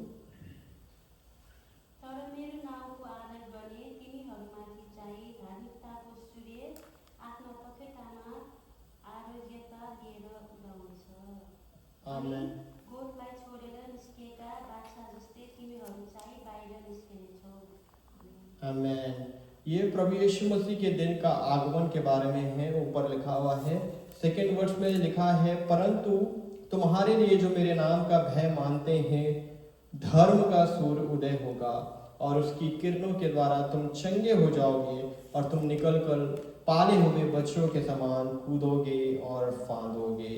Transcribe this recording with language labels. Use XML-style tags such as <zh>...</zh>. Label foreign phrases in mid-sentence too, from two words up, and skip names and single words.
<ne>तर मेरो नामको आदर गर्ने तिनीहरूमाथि चाहिँ धार्मिकताको सूर्य आफ्नो पखेटामा आरोग्यता लिएर उदाउँछ। Amen. गोठलाई छोडेर निस्किएका बाछा जस्तै तिमीहरू चाहिँ बाहिर निस्किनेछौ। Amen.</ne> <hi>ये प्रभु यीशु मसीह के दिन का आगमन के बारे में है, ऊपर लिखा हुआ है। 2nd वर्ष में लिखा है, परंतु तुम्हारे लिए जो मेरे नाम का भय मानते हैं, धर्म का सूर्य उदय होगा और उसकी किरणों के द्वारा तुम चंगे हो जाओगे और तुम निकलकर पाले हुए बच्चों के समान कूदोगे और फांदोगे।</hi>